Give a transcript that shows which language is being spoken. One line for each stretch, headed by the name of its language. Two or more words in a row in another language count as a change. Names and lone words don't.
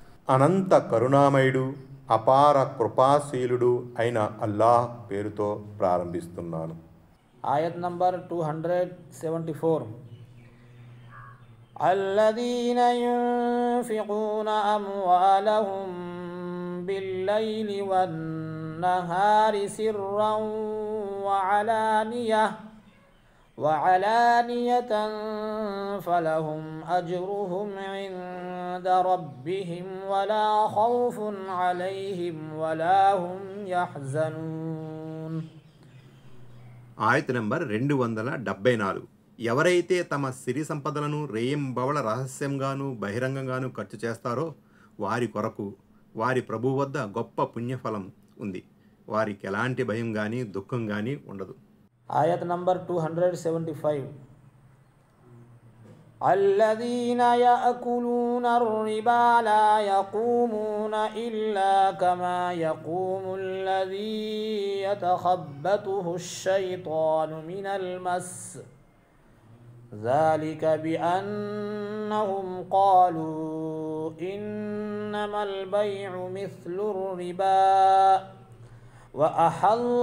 Telugu: అనంత కరుణామయుడు అపార కృపాశీలుడు అయిన అల్లాహ్ పేరుతో ప్రారంభిస్తున్నాను. ఆయత్ నంబర్ 274.
Arabic: الذين ينفقون أموالهم بالليل والنهار سرا وعلانية فلهم أجرهم عند ربهم ولا خوف عليهم ولا هم يحزنون.
Telugu: ఆయత్ నంబర్ 274. ఎవరైతే తమ సిరి సంపదలను రేయింబవళ రహస్యంగాను బహిరంగంగాను ఖర్చు చేస్తారో వారి కొరకు వారి ప్రభువు వద్ద గొప్ప పుణ్యఫలం ఉంది. వారికి ఎలాంటి భయం కానీ దుఃఖం కానీ ఉండదు. ఆయత్ నంబర్ 275.
Arabic: الذين يأكلون الربا لا يقومون إلا كما يقوم الذي يتخبطه الشيطان من المس ذلك بأنهم قالوا إنما البيع مثل الربا وأحل